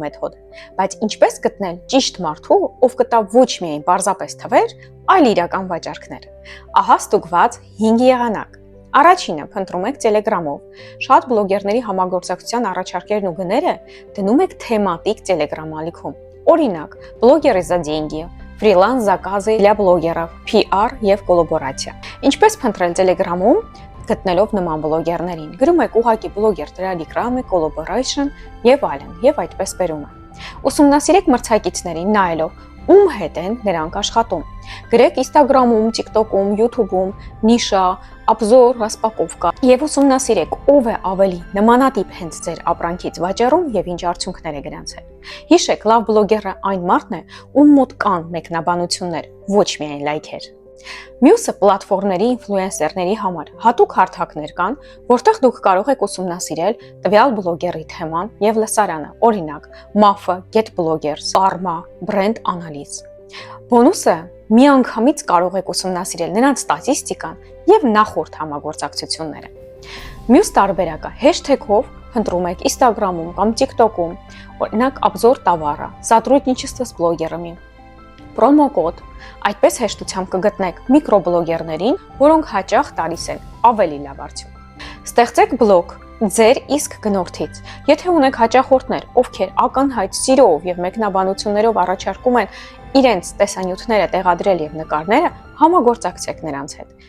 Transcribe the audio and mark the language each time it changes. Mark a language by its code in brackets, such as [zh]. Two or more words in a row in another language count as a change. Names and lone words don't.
[hy] մեթոդ է, բայց ինչպես գտնել ճիշտ մարդու, ով կտա ոչ միայն պարզապես թվեր, այլ իրական վաճառքներ։ Ահա ստուգված 5 եղանակ։ Առաջինը փնտրում եք Telegram-ով։ Շատ բլոգերների համագործակցության առաջարկներն ու գները դնում եք թեմատիկ Telegram ալիքում։ Օրինակ, [ru] блогеры за деньги, ֆրիլանս заказы для блогеров, [hy] PR եւ կոլաբորացիա։ Ինչպես փնտրել Telegram-ում, գտնելով նման բլոգերներին։ Գրում եք ուղղակի [en] blogger Telegram, collaboration [hy] եւ այլն, եւ այդպես բերում է։ Ուսումնասիրեք մրցակիցներին նայելով ում հետ են նրանք աշխատում։ Գրեք Instagram-ում, TikTok-ում, YouTube-ում, նիշա, [ru] обзор, распаковка [hy] եւ ուսումնասիրեք ով է ավելի նմանատիպ հենց ձեր ապրանքից վաճառում եւ ինչ արդյունքներ է գրանցել։ Հիշեք, լավ բլոգերը այն մարդն է, ում մոտ կան մեկնաբանություններ, ոչ միայն լայքեր։ Մյուսը պլատֆորմների ինֆլուենսերների համար հատուկ հարթակներ կան, որտեղ դուք կարող եք ուսումնասիրել տվյալ բլոգերի թեման եւ լսարանը, օրինակ MAF, Get Bloggers, Arma, Brand Analysis։ Բոնուսը միանգամից կարող եք ուսումնասիրել նրանց ստատիստիկան եւ նախորդ համագործակցությունները։ Մյուս տարբերակը hashtag-ով փնտրում եք Instagram-ում կամ TikTok-ում, օրինակ [ru] обзор товара, сотрудничество с блогерами, [hy] պրոմոկոդ, այդպես հեշտությամբ կգտնեք միկրոբլոգերներին, որոնք հաճախ տալիս են ավելի լավ արդյունք։ Ստեղծեք բլոգ ձեր իսկ գնորդից։ Եթե ունեք հաճախորդներ, ովքեր ակնհայտ սիրով եւ մեկնաբանություններով առաջարկում են իրենց տեսանյութները տեղադրել եւ նկարները, համագործակցեք նրանց հետ